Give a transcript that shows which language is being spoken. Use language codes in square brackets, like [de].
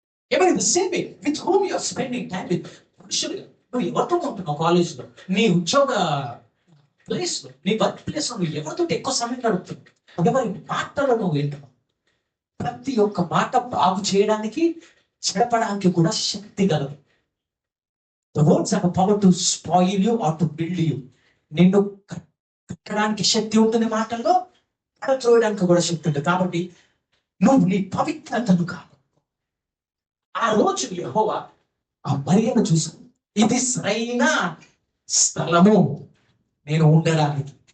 [te] ఏమైనా [en] Same with whom you are spending time with. [te] పురుషులుగా నువ్వు ఎవరితో ఉంటున్నావు, కాలేజ్లో, నీ ఉద్యోగ ప్లేస్ లో, నీ వర్క్ ప్లేస్ లో నువ్వు ఎవరితో ఎక్కువ సమయం గడుపుతున్నావు, ఎవరి మాటలు నువ్వు వింటున్నావు. ప్రతి ఒక్క మాట బాగు చేయడానికి, చెడపడానికి కూడా శక్తి గలదు. [en] The words have a power to spoil you or to build you. [te] నిన్ను కట్టడానికి శక్తి ఉంటుంది మాటల్లో, పడద్రోయడానికి కూడా శక్తి ఉంటుంది. కాబట్టి నువ్వు నీ పవిత్రతను కాదు. ఆ రోజు యెహోవా ఆ మరియను చూసి, ఇది సరైన స్థలము నేను ఉండడానికి.